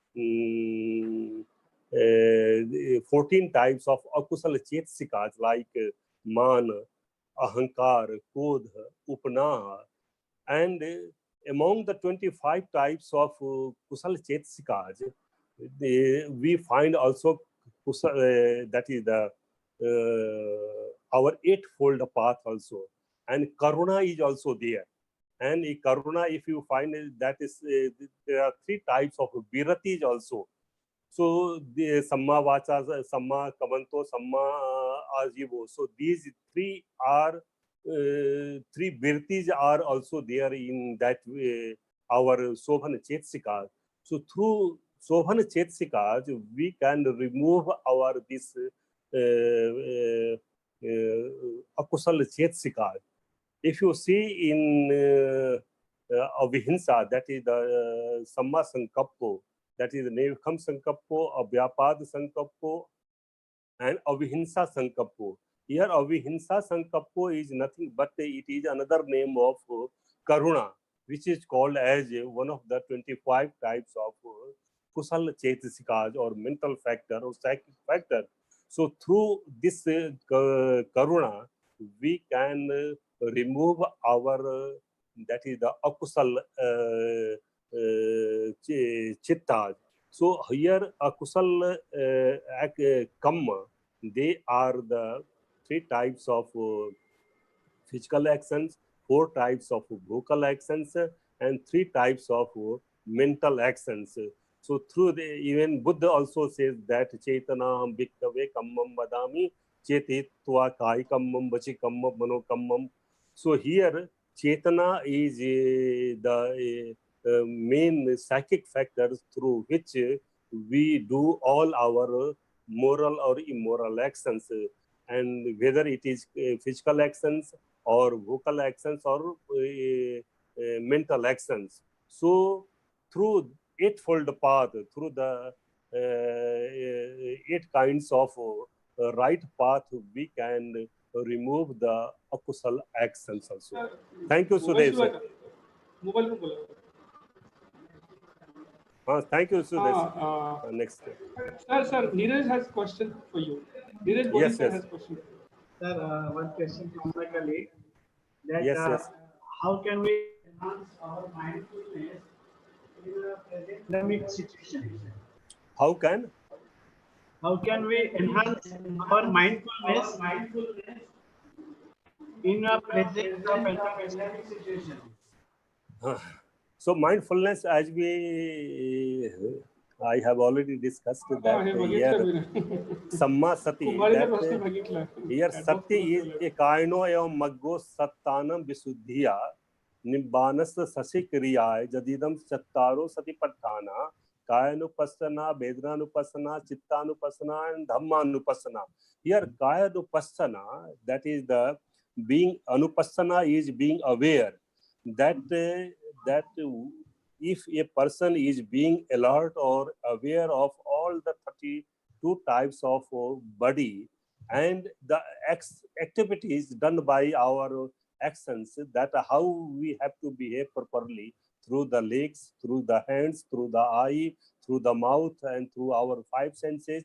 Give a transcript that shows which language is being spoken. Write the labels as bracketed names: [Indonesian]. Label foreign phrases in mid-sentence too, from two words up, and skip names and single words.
[English] 14 types of [Pali] akusala chetasikas [English] like [Pali] man, ahankar, kodha, upnaha, [English] and among the 25 types of [Pali] kusala chetasikas, [English] we find also that is the our eightfold path also, and karuna is also there. And karuna, if you find that is there are 3 types of viratis also. [Pali] So the samma vacha, samma kamanto, samma ajivo. [English] So these 3 are 3 virtis are also there in that our [Pali] Sobhana Chetasikas. [English] So through [Pali] Sobhana Chetasikas, [English] we can remove our this [Pali] akusal Chetasikas. [English] If you see in Avihinsa, that is the [Pali] Samma Sankappo, that is the Nevkam Sankappo, Abhyapad Sankappo, and Avihinsa Sankappo. [English] Here [Pali] Avihinsa Sankappo [English] is nothing but it is another name of Karuna, which is called as one of the 25 types of [Pali] Kusala Chetasikas [English] or mental factor or psychic factor. So through this Karuna, we can remove our that is the [Pali] akusal chittas. [English] So here [Pali] akusal kamma, [English] they are the 3 types of physical actions, 4 types of vocal actions, and 3 types of mental actions. So through the, even Buddha also says that [Pali] Chaitana Bhikkave Kammam Vadami Chetitva Kai Kammam Vachi Kammam Mano Kammam. [English] So here Chaitana is the main psychic factors through which we do all our moral or immoral actions, and whether it is physical actions or vocal actions or mental actions. So through eightfold path, through the 8 kinds of right path, we can remove the akusal actions also. Thank you, Sudev sir. [Hindi] Mobile में बोला. [English] Thank you, Sudev. Next. Sir, Neeraj has question for you. Neeraj Bodi Yes, sir yes. has question. Sir, one question from my colleague. That Yes, yes. how can we enhance our mindfulness in a present pandemic situation? How can? How can we enhance our mindfulness in a present pandemic situation? So mindfulness, as I have already discussed that here, [Pali] Samma Sati, [English] that here Sati is [Pali] ekaino evam maggo sattanam visuddhiya nibbanas sasi kriya jadidam chattaro sati patthana kayanupassana, vedanaupassana, chittanupassana and dhammanupassana. [English] Here kayanupassana, that is the being, anupassana is being aware that if a person is being alert or aware of all the 32 types of body and the activities done by our actions, that how we have to behave properly through the legs, through the hands, through the eye, through the mouth and through our five senses.